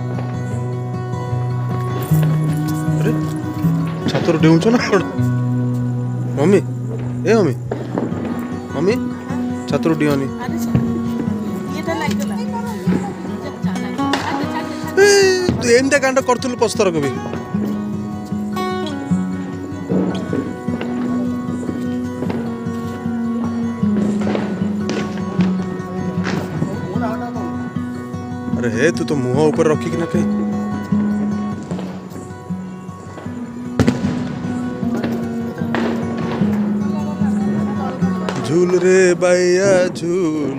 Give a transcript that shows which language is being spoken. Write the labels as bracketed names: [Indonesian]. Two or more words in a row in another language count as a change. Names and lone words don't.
[Odia] ଆରେ ଛାତରୁ ଡେଉଁଛ ନା କ'ଣ? ମମି, ଏ ମମି, ମମି ଛାତରୁ ଡିଅନି। ତୁ ଏମିତିଆ କାଣ୍ଡ କରୁଥିଲୁ ପଛଥରକ ବି। [Hindi] अरे हे तू तो मुंह ऊपर रखी ना कहीं। झूल रे बाइया झूल।